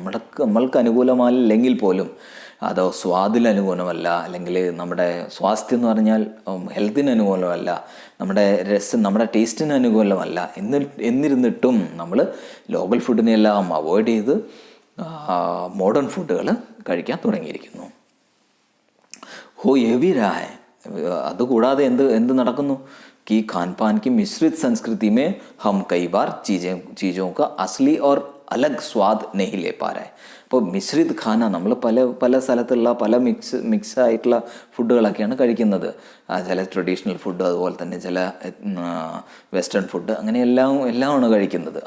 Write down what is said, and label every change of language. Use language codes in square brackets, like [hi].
[ml] നമ്മൾക്ക് അനുകൂലമല്ലെങ്കിൽ പോലും അതോ സ്വാദിൽ അനുകൂലമല്ല, അല്ലെങ്കിൽ നമ്മുടെ സ്വാസ്ഥ്യം എന്ന് പറഞ്ഞാൽ ഹെൽത്തിന് അനുകൂലമല്ല, നമ്മുടെ ടേസ്റ്റിന് അനുകൂലമല്ല. എന്നിരുന്നിട്ടും നമ്മൾ ലോക്കൽ ഫുഡിനെല്ലാം അവോയ്ഡ് ചെയ്ത് മോഡേൺ ഫുഡുകൾ കഴിക്കാൻ തുടങ്ങിയിരിക്കുന്നു. [hi] ഹോ യഹ് രാ ഹൈ. [ml] അതുകൂടാതെ എന്ത് നടക്കുന്നു? [hi] कि खान पान की मिश्रित संस्कृति में हम कई बार चीज़ों का असली और अलग स्वाद नहीं ले पा रहे. [ml] അപ്പോൾ മിശ്രിത് ഖാന, നമ്മൾ പല സ്ഥലത്തുള്ള പല മിക്സ് ആയിട്ടുള്ള ഫുഡുകളൊക്കെയാണ് കഴിക്കുന്നത്. ചില ട്രഡീഷണൽ ഫുഡ്, അതുപോലെ തന്നെ ചില വെസ്റ്റേൺ ഫുഡ്, അങ്ങനെ എല്ലാമാണ് കഴിക്കുന്നത്.